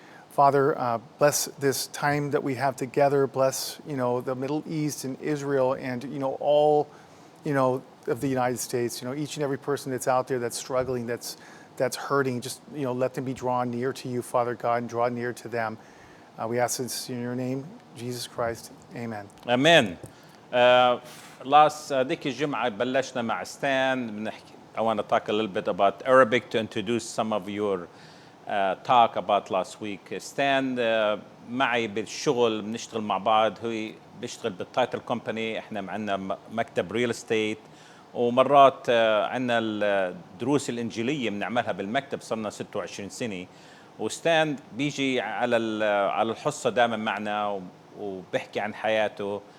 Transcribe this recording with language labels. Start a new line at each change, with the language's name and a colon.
English: Father, bless this time that we have together. Bless, the Middle East and Israel and, all, of the United States. Each and every person that's out there that's struggling, that's hurting. Just, let them be drawn near to you, Father God, and draw near to them. We ask this in your name, Jesus Christ. Amen. Amen.
Arabic: Last ديك الجمعة بلشنا مع ستان.
English: I want to talk a little bit about Arabic to introduce some of your talk about last week.
Arabic: ستان معي بالشغل بنشتغل مع بعض. هو بيشتغل بالتايتل كومباني. احنا عندنا مكتب ريل استيت، ومرات عندنا الدروس الإنجيلية بنعملها بالمكتب. صرنا 26 سنة. وستان بيجي على الحصة دائما معنا وبيحكي عن حياته.